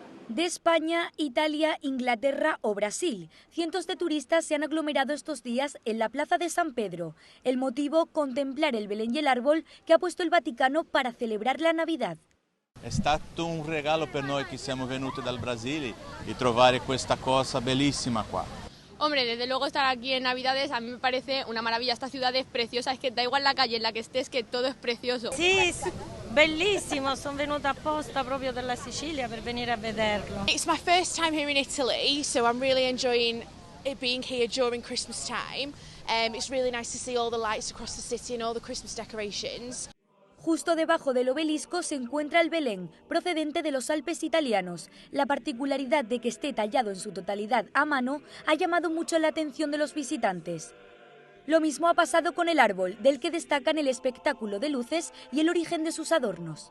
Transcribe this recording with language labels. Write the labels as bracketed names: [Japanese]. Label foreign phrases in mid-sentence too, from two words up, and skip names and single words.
[Spanish] De España, Italia, Inglaterra o Brasil, cientos de turistas se han aglomerado estos días en la Plaza de San Pedro. El motivo, contemplar el Belén y el árbol que ha puesto el Vaticano para celebrar la Navidad. [Italian] È stato un regalo per noi che siamo venuti dal Brasile e trovare questa cosa bellissima qua. [Spanish] Hombre, desde luego estar aquí en Navidades a mí me parece una maravilla. Esta ciudad es preciosa, es que da igual la calle en la que estés, que todo es precioso. [Italian] Sì, bellissimo, sono venuta apposta proprio dalla Sicilia per venire a vederlo. [English] It's my first time here in Italy, so I'm really enjoying it being here during Christmas time. It's really nice to see all the lights across the city and all the Christmas decorations. [Spanish] Justo debajo del obelisco se encuentra el Belén, procedente de los Alpes italianos. La particularidad de que esté tallado en su totalidad a mano ha llamado mucho la atención de los visitantes. Lo mismo ha pasado con el árbol, del que destacan el espectáculo de luces y el origen de sus adornos.